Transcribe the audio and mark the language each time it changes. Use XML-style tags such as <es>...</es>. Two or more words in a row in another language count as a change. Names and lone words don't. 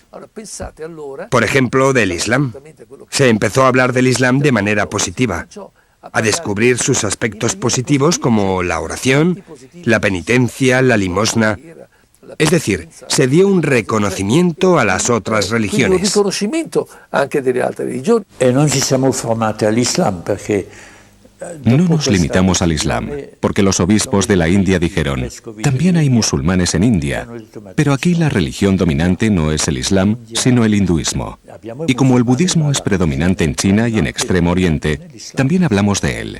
<es>Por ejemplo, del Islam. Se empezó a hablar del Islam de manera positiva, a descubrir sus aspectos positivos como la oración, la penitencia, la limosna. Es decir, se dio un reconocimiento a las otras religiones.</es> <it>E non ci siamo formati all'Islam perché</it> <es>No nos limitamos al Islam, porque los obispos de la India dijeron, también hay musulmanes en India, pero aquí la religión dominante no es el Islam, sino el hinduismo. Y como el budismo es predominante en China y en Extremo Oriente, también hablamos de él.</es>